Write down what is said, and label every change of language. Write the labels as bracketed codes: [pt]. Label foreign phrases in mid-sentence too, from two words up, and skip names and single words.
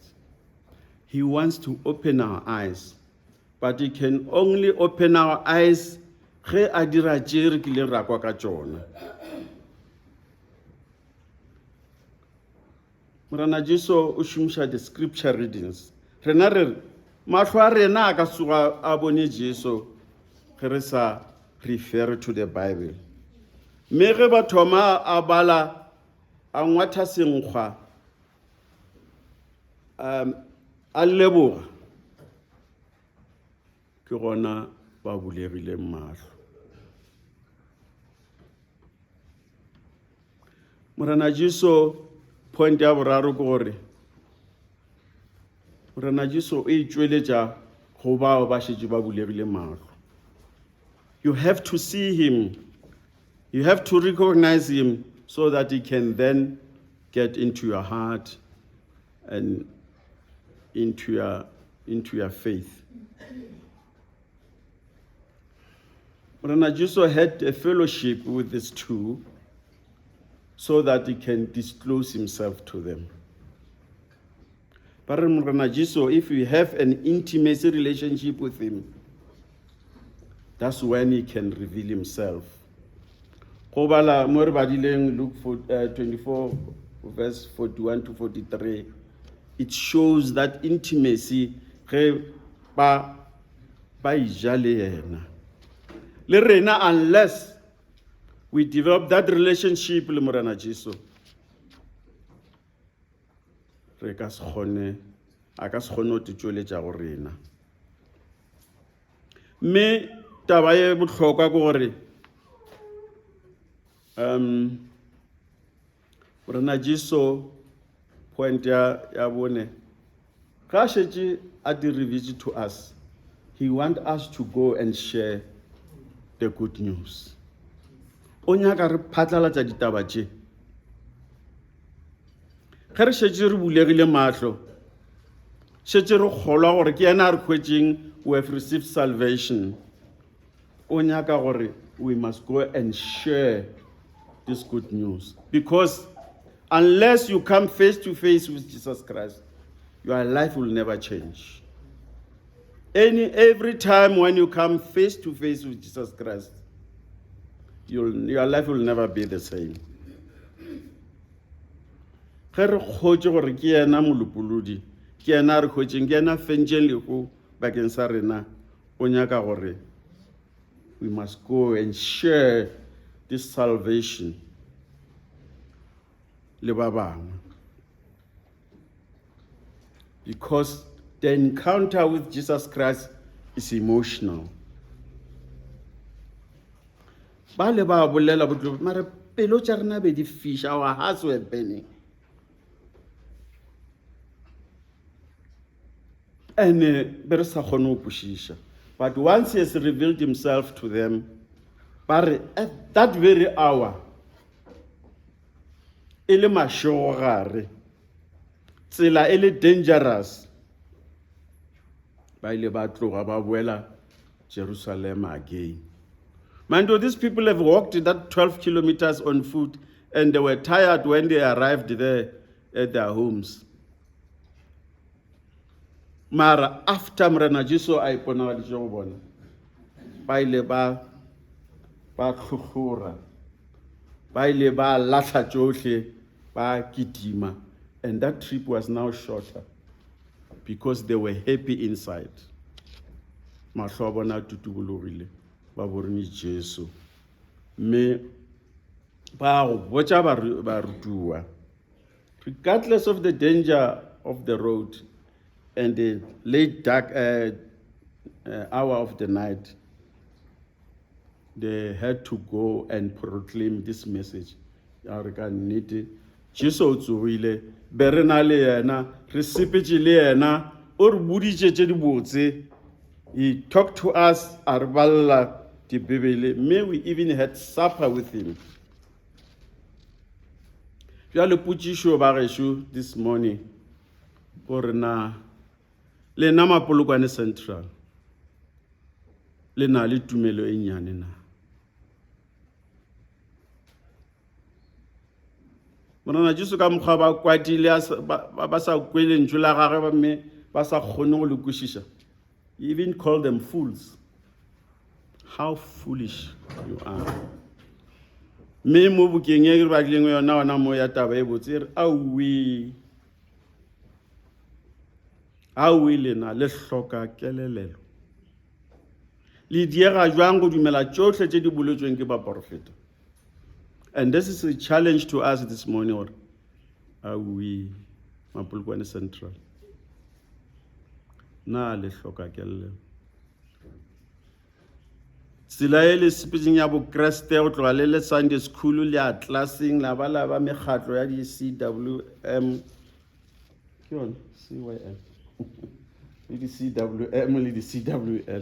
[en] He wants to open our eyes, but he can only open our eyes [nso] ge a dira tše re kile ra kwa ka tšona. Morena Jesu o šomiša [en] the scripture readings. [nso] Rena re mahlo a rena a ka tsoga a bone Jesu ge re sa [en] refer to the Bible. [nso] Mme ge ba thoma a bala a ngwatha senkgwa a leboga ke gona ba bulegileng mahlo. Morena Jesu point ya boraro ke gore Morena Jesu e tšweletša go bao ba šetše ba bulegile mahlo. [en] You have to see him, you have to recognize him, so that he can then get into your heart and into your faith. Morena Jesu had a fellowship with these two so that he can disclose himself to them. But Morena Jesu, if you have an intimacy relationship with him, that's when he can reveal himself. [nso] Kobala mo re badileng Luke 24 [en] verse 41 to 43 it shows that intimacy [nso] ge ba ija le yena. Le rena, [en] unless we develop that relationship [nso] le Morena Jesu, re ka se kgone a ka se kgone go tšweletša go rena. Mme taba ye bohlokwa ke gore Morena Jesu point ya bone ga šetše a di-reveal [en] to us, he want us to go and share the good news. [nso] O nyaka re phatlalatša ditaba tše. Ge re šetše re bulegile mahlo, šetše re kgolwa gore ke yena a re hwetšeng [en] we have received salvation. [nso] O nyaka gore [en] we must go and share this good news. Because unless you come face to face with Jesus Christ, your life will never change. Every time when you come face to face with Jesus Christ, your life will never be the same. [nso] Ge re kgotše gore ke yena molopolodi, ke yena re hwetšeng, ke yena fentšeng lehu bakeng sa rena, o nyaka gore [en] we must go and share this salvation [nso] le ba bangwe. [en] Because the encounter with Jesus Christ is emotional. [nso] Ba le ba bolela botlo, mara pelo tša rena be di fiša, [en] our hearts were burning. [nso] And be re sa kgone go kwešiša. [en] But once he has revealed himself to them, at that very hour, [nso] e le mašogare, tsela e le dangerous, ba ile ba tloga ba boela Jerusalem again. [en] Mind you, these people have walked that 12 kilometers on foot, and they were tired when they arrived there at their homes. [nso] Mara after Morena Jesu a iponagaditše go bona, ba ile ba tlhotlhora, ba ile ba lahla tšohle, ba kitima, [en] and that trip was now shorter because they were happy inside. [nso] Mahlo a bona tutubologile, ba borone Jesu. Mme ba go botša barutuwa, [en] regardless of the danger of the road and the late dark hour of the night, they had to go and proclaim this message. [nso] Jesu o tsogile, be re na le yena, re sepetše le yena, o re boditše tše di botse. [en] He talked to us, [nso] a re balla dibebele. [en] May we even had supper with him. [nso] Bjale potšišo ba gešo [en] this morning, [nso] gore na le nama Polokwane Central, le na le tumelo e nyane na. Morena Jesu ka mokgwa ba kwatile ba sa kwele ntšwe la gagwe ba mme ba sa kgone go le kwešiša. [en] He even called them fools. How foolish you are. [nso] Mme mo bukeng e re batlileng yona ona mo ya taba e botse e re aowi lena le hloka kelelelo. Le diega jwang go dumela tšohle tše di boletsweng ke baprofeta. [en] And this is a challenge to us this morning, or are we Polokwane Central? [nso] Na le hloka kelelelo. Tsela e le sepetseng ya bo Kriste go tloga le Sunday school le a classing la ba mekgatlo ya di CWM ke yona CYM le di CWM le di CWL.